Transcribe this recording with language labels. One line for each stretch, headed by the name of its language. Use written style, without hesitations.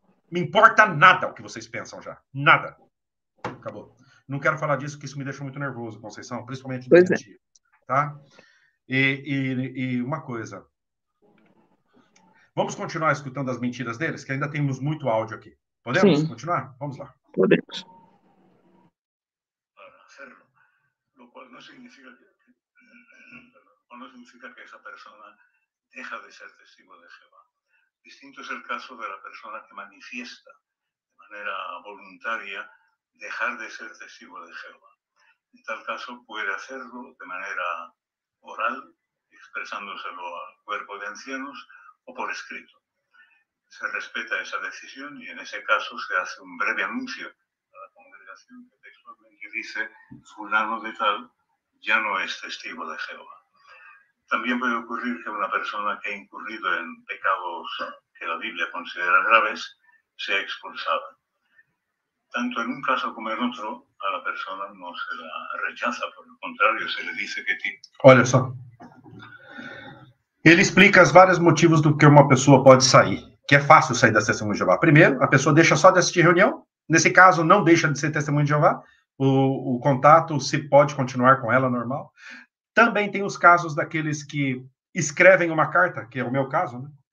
Portuguese: Me importa nada o que vocês pensam já. Nada. Acabou. Não quero falar disso, porque isso me deixa muito nervoso, Conceição, principalmente da minha tia. Tá? E uma coisa. Vamos continuar escutando as mentiras deles, que ainda temos muito áudio aqui. Podemos continuar? Vamos lá. Podemos.
Spanish: Para hacerlo, lo cual no significa que o no significa que esa persona deja de ser testigo de Jehová. Distinto es el caso de la persona que manifiesta de manera voluntaria dejar de ser testigo de Jehová. En tal caso puede hacerlo de manera oral, expresándoselo al cuerpo de ancianos, o por escrito. Se respeta esa decisión y en ese caso se hace un breve anuncio a la congregación que textualmente dice: fulano de tal ya no es testigo de Jehová. También puede ocurrir que una persona que ha incurrido en pecados que la Biblia considera graves sea expulsada. Tanto en un caso como en otro, a la persona no se la rechaza, por el contrario, se le dice que...
Portuguese: Olha só. Ele explica os vários motivos do que uma pessoa pode sair, que é fácil sair da testemunha de Jeová. Primeiro, a pessoa deixa só de assistir reunião. Nesse caso, não deixa de ser testemunha de Jeová. O contato se pode continuar com ela normal. Também tem os casos daqueles que escrevem uma carta, que é o meu caso, né?